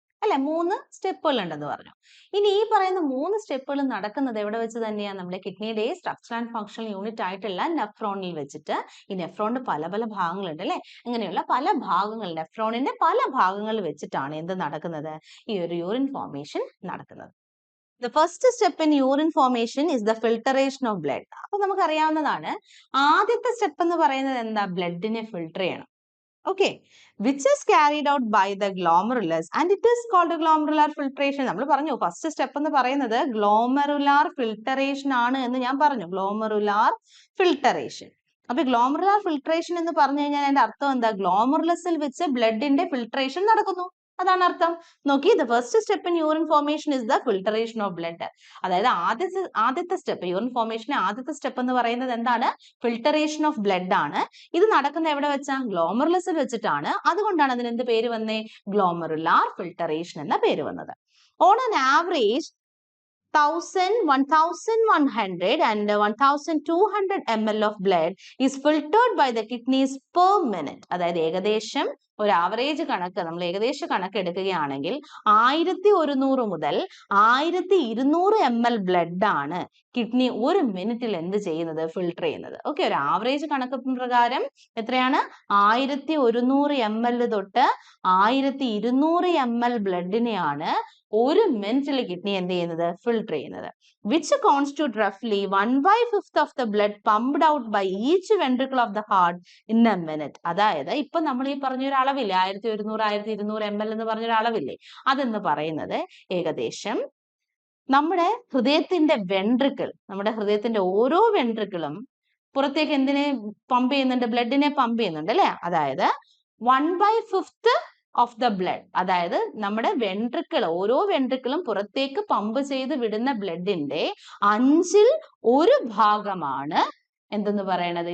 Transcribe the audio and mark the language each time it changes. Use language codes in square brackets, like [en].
[ml] അല്ലെ, 3 സ്റ്റെപ്പുകൾ ഉണ്ടെന്ന് പറഞ്ഞു. ഇനി ഈ പറയുന്ന 3 സ്റ്റെപ്പുകൾ നടക്കുന്നത് എവിടെ വെച്ച് തന്നെയാണ്? നമ്മുടെ കിഡ്നിയുടെ സ്ട്രക്ചർ ആൻഡ് ഫങ്ഷണൽ യൂണിറ്റ് ആയിട്ടുള്ള നെഫ്രോണിൽ വെച്ചിട്ട്. ഈ നെഫ്രോണിന്റെ പല പല ഭാഗങ്ങളുണ്ട് അല്ലെ? ഇങ്ങനെയുള്ള പല ഭാഗങ്ങൾ, നെഫ്രോണിന്റെ പല ഭാഗങ്ങളിൽ വെച്ചിട്ടാണ് എന്ത് നടക്കുന്നത്? ഈ ഒരു യൂറിൻ ഫോർമേഷൻ നടക്കുന്നത്. [en] The first step in urine formation is the filtration of blood. [ml] അപ്പൊ നമുക്ക് അറിയാവുന്നതാണ്, ആദ്യത്തെ സ്റ്റെപ്പ് എന്ന് പറയുന്നത് എന്താ? ബ്ലഡിനെ ഫിൽട്ടർ ചെയ്യണം. [en] Okay, which is carried out by the glomerulus and it is called glomerular filtration. [ml] നമ്മൾ പറഞ്ഞു ഫസ്റ്റ് സ്റ്റെപ്പ് എന്ന് പറയുന്നത് ഗ്ലോമറുലാർ ഫിൽട്ടറേഷൻ ആണ് എന്ന് ഞാൻ പറഞ്ഞു. Glomerular filtration. അപ്പൊ ഗ്ലോമറുലാർ ഫിൽട്ടറേഷൻ എന്ന് പറഞ്ഞു കഴിഞ്ഞാൽ അതിന്റെ അർത്ഥം എന്താ? ഗ്ലോമറുലസിൽ വെച്ച് ബ്ലഡിന്റെ ഫിൽട്ടറേഷൻ നടക്കുന്നു, അതാണ് അർത്ഥം. [en] നോക്കി, the first step in urine formation is the filtration of blood. [ml] അതായത് ആദ്യത്തെ സ്റ്റെപ്പ്, യൂറിൻ ഫോർമേഷന്റെ ആദ്യത്തെ സ്റ്റെപ്പ് എന്ന് പറയുന്നത് എന്താണ്? ഫിൽട്ടറേഷൻ ഓഫ് ബ്ലഡ് ആണ്. ഇത് നടക്കുന്ന എവിടെ വെച്ചാ? ഗ്ലോമറുലസിൽ വെച്ചിട്ടാണ്. അതുകൊണ്ടാണ് അതിന് എന്ത് പേര് വന്നേ? ഗ്ലോമറുലാർ ഫിൽട്ടറേഷൻ എന്ന പേര് വന്നത്. [en] On an average 1100 and 1200 ml of blood is filtered by the kidneys per minute. [ml] അതായത് ഏകദേശം ഒരു ആവറേജ് കണക്ക്, നമ്മൾ ഏകദേശ കണക്ക് എടുക്കുകയാണെങ്കിൽ 1100 മുതൽ 1200 ml ബ്ലഡ് ആണ് കിഡ്നി ഒരു മിനിറ്റിൽ എന്ത് ചെയ്യുന്നത്? ഫിൽട്ടർ ചെയ്യുന്നത്. ഓക്കെ, ഒരു ആവറേജ് കണക്ക് പ്രകാരം എത്രയാണ്? 1100 ml തൊട്ട് 1200 ml ബ്ലഡിനെയാണ് ഒരു മിനിറ്റിൽ കിഡ്നി എന്ത് ചെയ്യുന്നത്? ഫിൽട്ടർ ചെയ്യുന്നത്. [en] which constitute roughly 1/5 of the blood pumped out by each ventricle of the heart in a minute. [ml] അതായത് ഇപ്പൊ നമ്മൾ ഈ പറഞ്ഞൊരു അളവില്ലേ, 1100 1200 ml എന്ന് പറഞ്ഞൊരു അളവില്ലേ, അതെന്ന് പറയുന്നത് ഏകദേശം നമ്മുടെ ഹൃദയത്തിന്റെ വെൻട്രിക്കിൾ, നമ്മുടെ ഹൃദയത്തിന്റെ ഓരോ വെൻട്രിക്കിളും പുറത്തേക്ക് എന്തിനെ പമ്പ് ചെയ്യുന്നുണ്ട്? ബ്ലഡിനെ പമ്പ് ചെയ്യുന്നുണ്ട് അല്ലെ? അതായത് [en] 1/5 of the blood, [ml] അതായത് നമ്മുടെ വെൻട്രിക്കിൾ, ഓരോ വെൻട്രിക്കിളും പുറത്തേക്ക് പമ്പ് ചെയ്ത് വിടുന്ന ബ്ലഡിന്റെ 1/5 ഭാഗമാണ് എന്തെന്ന് പറയണത്?